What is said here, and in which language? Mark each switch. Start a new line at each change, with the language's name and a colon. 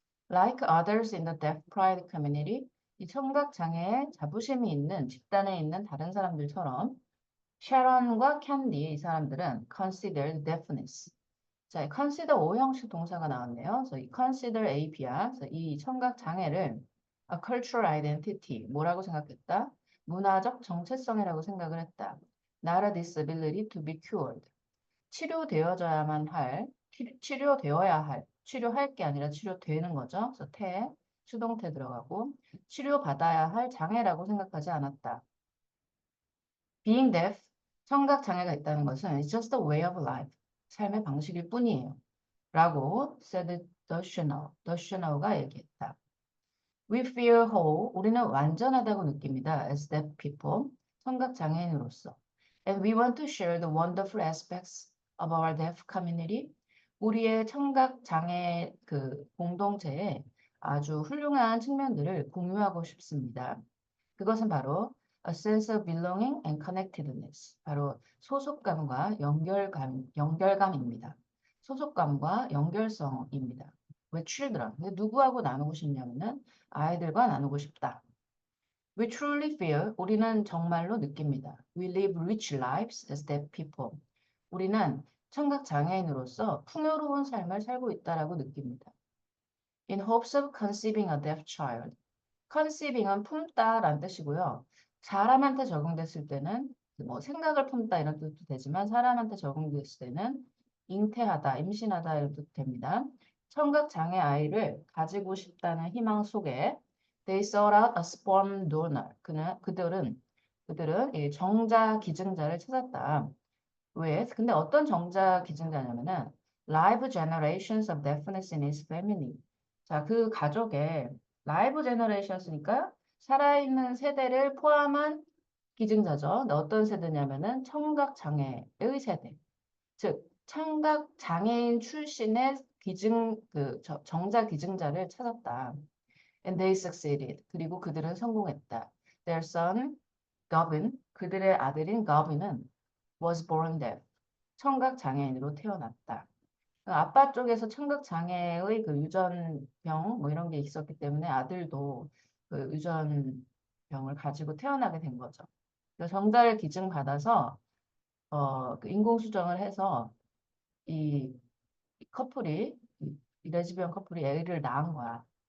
English: Like others in the deaf pride community,
Korean: 이 청각 장애에 자부심이 있는 집단에 있는 다른 사람들처럼 샤론과 캔디 이 사람들은
English: considered deafness.
Korean: 자, consider 오형식 동사가 나왔네요. 그래서 이 consider AP야. 그래서 이 청각 장애를
English: a cultural identity
Korean: 뭐라고 생각했다? 문화적 정체성이라고 생각을 했다.
English: Not a disability to be cured.
Korean: 치료되어져야만 할, 치료되어야 할, 치료할 게 아니라 치료되는 거죠. 그래서 수동태 들어가고 치료받아야 할 장애라고 생각하지 않았다.
English: Being deaf,
Korean: 청각 장애가 있다는 것은
English: it's just a way of life,
Korean: 삶의 방식일 뿐이에요. 라고
English: said the Chanel
Korean: 가 얘기했다.
English: We feel whole,
Korean: 우리는 완전하다고 느낍니다.
English: As deaf people,
Korean: 청각 장애인으로서.
English: And we want to share the wonderful aspects of our deaf community.
Korean: 우리의 청각 장애 그 공동체의 아주 훌륭한 측면들을 공유하고 싶습니다. 그것은 바로
English: a sense of belonging and connectedness.
Korean: 바로 소속감과 연결감입니다. 소속감과 연결성입니다. 왜 children? 누구하고 나누고 싶냐면은 아이들과 나누고 싶다.
English: We truly feel,
Korean: 우리는 정말로 느낍니다.
English: We live rich lives as deaf people.
Korean: 우리는 청각 장애인으로서 풍요로운 삶을 살고 있다라고 느낍니다.
English: In hopes of conceiving a deaf child.
Korean: conceiving은 품다라는 뜻이고요. 사람한테 적용됐을 때는 뭐 생각을 품다 이런 뜻도 되지만 사람한테 적용됐을 때는 잉태하다, 임신하다 이런 뜻도 됩니다. 청각 장애 아이를 가지고 싶다는 희망 속에
English: they sought out a sperm donor.
Korean: 그들은 이 정자 기증자를 찾았다. 왜? 근데 어떤 정자 기증자냐면은
English: live generations of deafness in his family.
Korean: 자, 그 가족에 라이브 제너레이션스니까 살아있는 세대를 포함한 기증자죠. 근데 어떤 세대냐면은 청각 장애의 세대. 즉 청각 장애인 출신의 정자 기증자를 찾았다.
English: And they succeeded.
Korean: 그리고 그들은 성공했다.
English: Their son, Gavin,
Korean: 그들의 아들인 Gavin은
English: was born deaf.
Korean: 청각 장애인으로 태어났다. 아빠 쪽에서 청각 장애의 그 유전병 뭐 이런 게 있었기 때문에 아들도 그 유전병을 가지고 태어나게 된 거죠. 그래서 정자를 기증 받아서 그 인공수정을 해서 이 커플이 이 레즈비언 커플이 애를 낳은 거야.